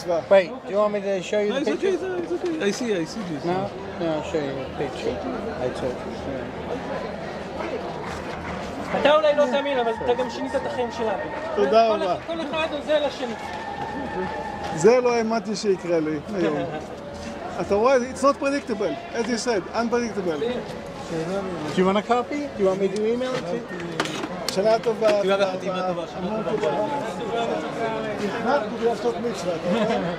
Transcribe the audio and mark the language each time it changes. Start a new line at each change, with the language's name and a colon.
English: Wait, do you want me to show you the picture? It's okay. I see this. No, I'll show you a picture. I told you.
Hebrew: אתה אולי לא תאמין, אבל אתה גם שינית את החיים שלנו. תודה רבה. כל אחד עוזר לשני. זה לא האמנתי שיקרה לי היום. אתה רואה,
English: it's not predictable, as you said, unpredictable. Do you want a copy? Do you want me to email it to you?
Hebrew: שנה טובה. תודה וחתימה טובה. שנה טובה. תכנתנו לעשות מצווה, אתה רואה?